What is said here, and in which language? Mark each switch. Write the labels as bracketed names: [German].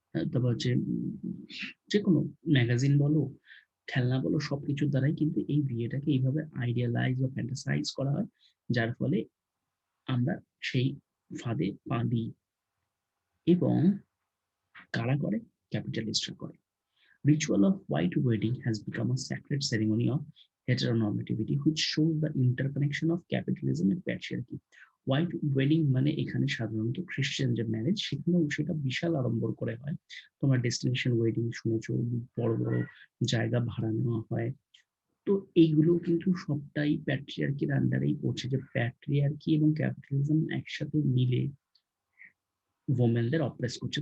[Bangla] তারপর হচ্ছে যেকোনো ম্যাগাজিন বলো, খেলনা বলো, সবকিছুর দ্বারাই কিন্তু এই বিয়েটাকে এইভাবে আইডিয়ালাইজ বা ফ্যান্টাসাইজ করা হয়, যার ফলে আমরা সেই ফাঁদে পা দিই। এবং কারা করে? ক্যাপিটালিস্টরা করে। [English] Ritual of white wedding has become a sacred ceremony of heteronormativity, which shows the interconnection of capitalism and patriarchy. [Bangla] White wedding মানে এখানে সাধারণত খ্রিস্টান যে ম্যারেজ, সেখানেও সেটা বিশাল আড়ম্বর করে হয়। তোমার ডেস্টিনেশন ওয়েডিং শুনেছো, বড় বড় জায়গা ভাড়া নেওয়া হয়। তো এইগুলো কিন্তু সবটাই প্যাট্রিয়ার্কির আন্ডারেই পড়ছে, যে প্যাট্রিয়ার্কি এবং ক্যাপিটালিজম একসাথে মিলে ওমেনদের অপ্রেস করছে।